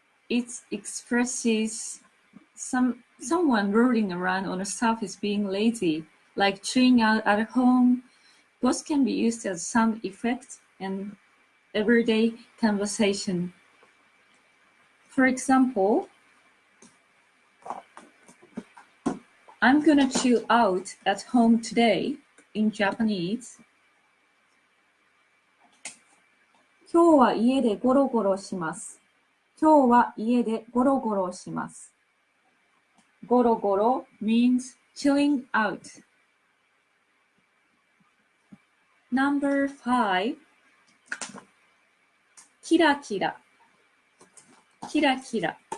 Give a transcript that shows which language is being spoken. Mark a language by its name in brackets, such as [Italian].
[English] It expresses someone rolling around on a surface being lazy, like chilling out at home. Both can be used as sound effect and everyday conversation. For example, I'm gonna chill out at home today. In Japanese, [Japanese] 今日は家でゴロゴロします。今日は家でゴロゴロします。 [English] ゴロゴロ means chilling out. Number 5. [Japanese] キラキラ。キラキラ。